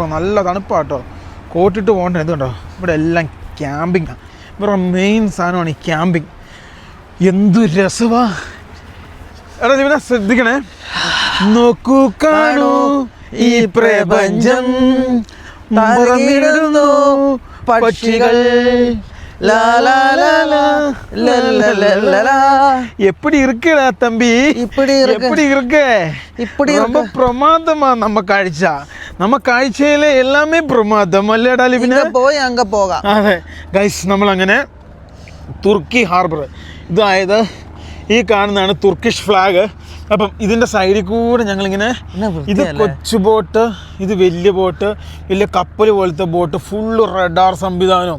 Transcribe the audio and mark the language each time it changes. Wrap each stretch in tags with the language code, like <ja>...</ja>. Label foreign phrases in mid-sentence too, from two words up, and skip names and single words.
<ml>നല്ല തണുപ്പാട്ടോ. കോട്ടിട്ട് പോകണ്ടേ. ഇതുണ്ടോ ഇവിടെ എല്ലാം ക്യാമ്പിങ്ങാണ്. ഇവരുടെ മെയിൻ സാധനമാണ് ഈ ക്യാമ്പിങ്. എന്തു രസവാ. എടാ ഇവനെ ശ്രദ്ധിക്കണേ. നോക്കൂ കാണൂ ഈ പ്രപഞ്ചം പറന്നിടുന്നു പക്ഷികൾ.</ml> <ta>எப்படி இருக்குடா தம்பி, இப்படி இருக்கு. ரொம்ப பிரமாதமா நம்ம</ta> <ml>കാഴ്ചയിലെ എല്ലാമേ പ്രമാദം അല്ലേടാ ലിബിനെ. പോയി അങ്ങ് പോകാം. അതെ ഗൈസ്, നമ്മളങ്ങനെ</ml> <en>Turkey harbour.</en> <ml>ഇതായത് ഈ കാണുന്നതാണ്</ml> <en>Turkish flag.</en> <ml>അപ്പം ഇതിൻ്റെ സൈഡിൽ കൂടെ ഞങ്ങളിങ്ങനെ, ഇത് കൊച്ചു ബോട്ട്, ഇത് വലിയ ബോട്ട്, വലിയ കപ്പൽ പോലത്തെ ബോട്ട്,</ml> <en>full radar</en> <ml>സംവിധാനവും.</ml>